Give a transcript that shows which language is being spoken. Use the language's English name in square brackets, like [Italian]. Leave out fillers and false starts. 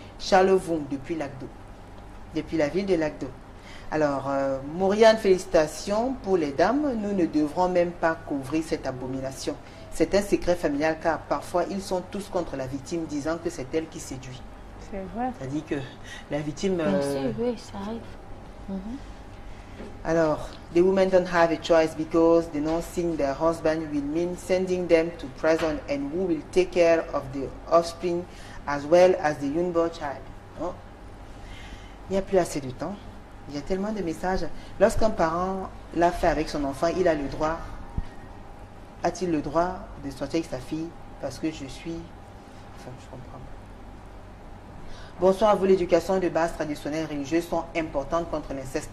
[French] Charles Voum, depuis Lagdo. Depuis la ville de Lagdo. Alors, Mauriane, félicitations pour les dames. Nous ne devrons même pas couvrir cette abomination. C'est un secret familial car parfois ils sont tous contre la victime disant que c'est elle qui séduit. C'est vrai. C'est-à-dire que la victime... Bien sûr, oui, ça arrive. Alors, [English] the women don't have a choice because denouncing their husband will mean sending them to prison and who will take care of the offspring as well as the unborn child. Oh. [French] Il n'y a plus assez de temps. Il y a tellement de messages. Lorsqu'un parent l'a fait avec son enfant, il a le droit. A-t-il le droit de sortir avec sa fille parce que je suis... Enfin, je comprends. Bonsoir à vous, l'éducation de base traditionnelle religieuse sont importantes contre l'inceste.